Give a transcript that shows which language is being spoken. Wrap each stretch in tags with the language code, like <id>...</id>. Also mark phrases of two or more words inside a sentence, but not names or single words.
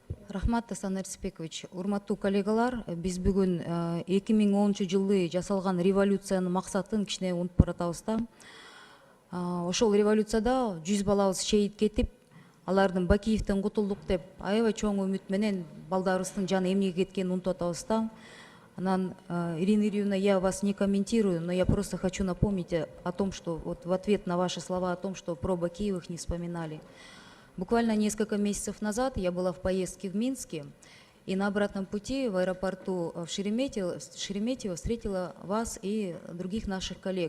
<ky>Рахмат, Асан Эрсипекович. Урматтуу коллегалар, биз бүгүн 2010 жылы жасалган революциянын максатын кичине унутуп баратабыз да. Ошол революцияда 100 балабыз шейит кетип, алардын Бакиевден кутулдук деп аябай чоң үмүт менен балдарыбыздын жаны эмнеге кеткенин унутуп атабыз да.</ky> <ru>Анан, Ирина Юрьевна, я вас не комментирую, но я просто хочу напомнить о том, что вот в ответ на ваши слова о том, что про Бакиевых не вспоминали. Буквально несколько месяцев назад я была в поездке в Минске, и на обратном пути в аэропорту в Шереметьево встретила вас и других наших коллег.</ru>